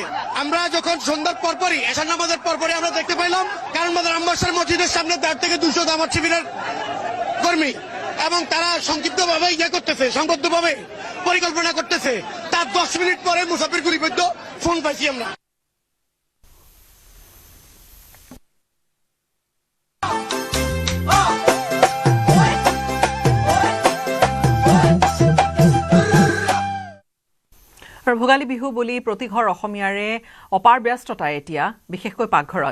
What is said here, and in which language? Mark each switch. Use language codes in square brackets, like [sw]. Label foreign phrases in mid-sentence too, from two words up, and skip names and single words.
[bn] আমরা যখন সন্ধ্যার পরপরই এশার নামাজের পরপরই আমরা দেখতে পাইলাম কারণ বাজার আম্বাসার মসজিদের সামনে 1.5 থেকে 200 জামাত শিবিরের কর্মী এবং তারা সংক্ষিপ্তভাবে সংবদ্ধভাবে পরিকল্পনা করতেছে। তার 10 মিনিট পরে মুসাফির গুলিবিদ্ধ ফোন পাইছি আমরা। [as] ভোগালী বিহু বুলি প্ৰতি ঘৰ অসমীয়াৰে অপাৰ ব্যস্ততা এতিয়া বিশেষকৈ পাকঘৰত।